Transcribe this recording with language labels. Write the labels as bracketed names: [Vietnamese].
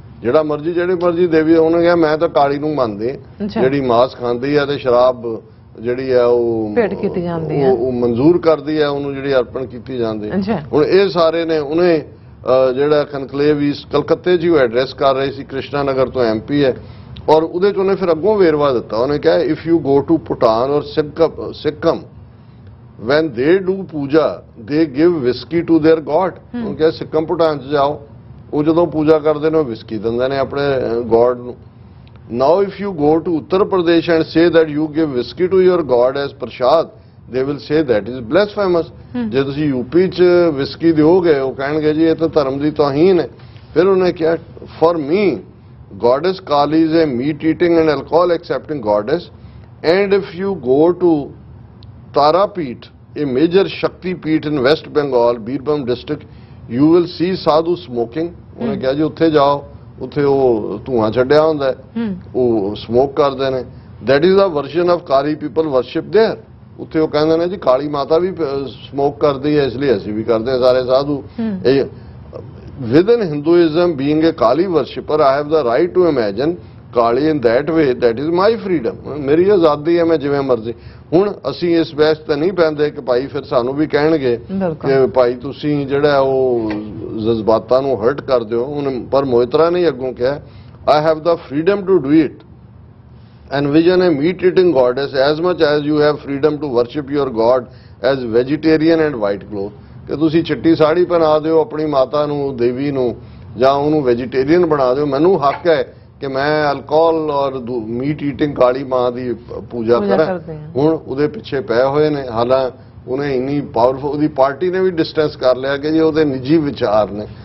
[Punjabi] ਜਿਹੜਾ ਮਰਜੀ ਦੇਵੀ। ਉਹਨੇ ਕਿਹਾ ਮੈਂ ਤਾਂ ਕਾਲੀ ਨੂੰ ਮੰਨਦੇ, ਜਿਹੜੀ ਮਾਸ ਖਾਂਦੀ ਹੈ ਤੇ ਸ਼ਰਾਬ ਜਿਹੜੀ ਹੈ ਉਹ ਭੇਟ ਕੀਤੀ ਜਾਂਦੀ ਹੈ, ਉਹ ਮਨਜ਼ੂਰ ਕਰਦੀ ਹੈ ਉਹਨੂੰ, ਜਿਹੜੀ ਅਰਪਣ ਕੀਤੀ ਜਾਂਦੀ ਹੈ। ਹੁਣ ਇਹ ਸਾਰੇ ਨੇ ਉਹਨੇ ਜਿਹੜਾ ਕਨਕਲੇਵ ਇਸ ਕਲਕੱਤੇ 'ਚ ਹੀ ਐਡਰੈਸ ਕਰ ਰਹੇ ਸੀ, ਕ੍ਰਿਸ਼ਨਾ ਨਗਰ ਤੋਂ MP ਹੈ, ਔਰ ਉਹਦੇ 'ਚ ਉਹਨੇ ਫਿਰ ਅੱਗੋਂ ਵੇਰਵਾ ਦਿੱਤਾ। ਉਹਨੇ ਕਿਹਾ [English] If you go to Bhutan ਔਰ Sikkim when they do puja they give whiskey to their god. [Punjabi] ਉਹਨੇ ਕਿਹਾ ਸਿੱਕਮ ਭੂਟਾਨ 'ਚ ਜਾਓ, ਉਹ ਜਦੋਂ ਪੂਜਾ ਕਰਦੇ ਨੇ ਉਹ ਵਿਸਕੀ ਦਿੰਦੇ ਨੇ ਆਪਣੇ ਗੋਡ ਨੂੰ। [English] now if you go to Uttar Pradesh and say that you give whiskey to your god as prasad, they will say that is blasphemous. [Punjabi] ਜੇ ਤੁਸੀਂ UP 'ਚ ਵਿਸਕੀ ਦਿਓਗੇ ਉਹ ਕਹਿਣਗੇ ਜੀ ਇਹ ਤਾਂ ਧਰਮ ਦੀ ਤੋਹੀਨ ਹੈ। ਫਿਰ ਉਹਨੇ ਕਿਹਾ [English] for me goddess Kali is a meat eating and alcohol accepting goddess, and if you go to Tarapeeth, a major Shakti Peeth in West Bengal, Birbhum district, you will see sadhu smoking. [Punjabi] ਉਹਨੇ ਕਿਹਾ ਜੀ ਉੱਥੇ ਜਾਓ, ਉੱਥੇ ਉਹ ਧੂਆਂ ਛੱਡਿਆ ਹੁੰਦਾ ਹੈ, ਉਹ ਸਮੋਕ ਕਰਦੇ ਨੇ। [English] That is the version of Kali people worship there. [Punjabi] ਉੱਥੇ ਉਹ ਕਹਿੰਦੇ ਨੇ ਜੀ ਕਾਲੀ ਮਾਤਾ ਵੀ ਸਮੋਕ ਕਰਦੀ ਹੈ, ਇਸ ਲਈ ਅਸੀਂ ਵੀ ਕਰਦੇ ਹਾਂ ਸਾਰੇ ਸਾਧੂ। [English] ਇਹ within Hinduism, being a Kali worshipper, I have the right to imagine Kali in that way. That is my freedom. [Punjabi] ਮੇਰੀ ਆਜ਼ਾਦੀ ਹੈ, ਮੈਂ ਜਿਵੇਂ ਮਰਜ਼ੀ। ਹੁਣ ਅਸੀਂ ਇਸ ਬਹਿਸ ਤੇ ਨਹੀਂ ਪੈਂਦੇ ਕਿ ਭਾਈ ਫਿਰ ਸਾਨੂੰ ਵੀ ਕਹਿਣਗੇ ਕਿ ਭਾਈ ਤੁਸੀਂ ਜਿਹੜਾ ਉਹ ਜਜ਼ਬਾਤਾਂ ਨੂੰ ਹਰਟ ਕਰਦੇ ਹੋ। ਹੁਣ ਪਰ ਮੋਹਿਤਰਾ ਨੇ ਅੱਗੋਂ ਕਿਹਾ [English] I have the freedom to do it. Envision a meat-eating goddess as much as you have freedom to worship your god as vegetarian and white cloth. [Punjabi] ਕਿ ਤੁਸੀਂ ਚਿੱਟੀ ਸਾੜੀ ਪਹਿਨਾ ਦਿਓ ਆਪਣੀ ਮਾਤਾ ਨੂੰ, ਦੇਵੀ ਨੂੰ, ਜਾਂ ਉਹਨੂੰ ਵੈਜੀਟੇਰੀਅਨ ਬਣਾ ਦਿਓ। ਮੈਨੂੰ ਹੱਕ ਹੈ ਕਿ ਮੈਂ [English] alcohol ਔਰ meat eating [Punjabi] ਕਾਲੀ ਮਾਂ ਦੀ ਪੂਜਾ ਕਰਾਂ। ਹੁਣ ਉਹਦੇ ਪਿੱਛੇ ਪਏ ਹੋਏ ਨੇ। ਹਾਲਾਂਕਿ ਉਹਨੇ ਇੰਨੀ ਪਾਵਰਫੁਲ, ਉਹਦੀ ਪਾਰਟੀ ਨੇ ਵੀ ਡਿਸਟੈਂਸ ਕਰ ਲਿਆ ਕਿ ਜੀ ਉਹਦੇ ਨਿੱਜੀ ਵਿਚਾਰ ਨੇ।